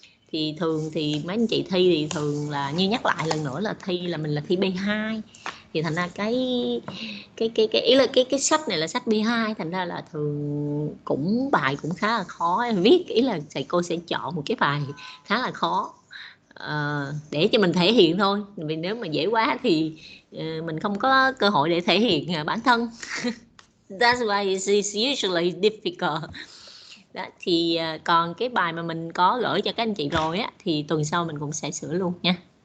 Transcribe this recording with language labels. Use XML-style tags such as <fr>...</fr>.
<vi>Thì thường thì mấy anh chị thi thì thường là như nhắc lại lần nữa là thi là mình là thi B2, thì thành ra cái ý là cái sách này là sách B2, thành ra là thường cũng bài cũng khá là khó viết, ý là thầy cô sẽ chọn một cái bài khá là khó để cho mình thể hiện thôi, vì nếu mà dễ quá thì mình không có cơ hội để thể hiện bản thân.</vi> <en>That's why it's usually difficult.</en> <vi>Đó, thì còn cái bài mà mình có gửi cho các anh chị rồi á, thì tuần sau mình cũng sẽ sửa luôn nha.</vi>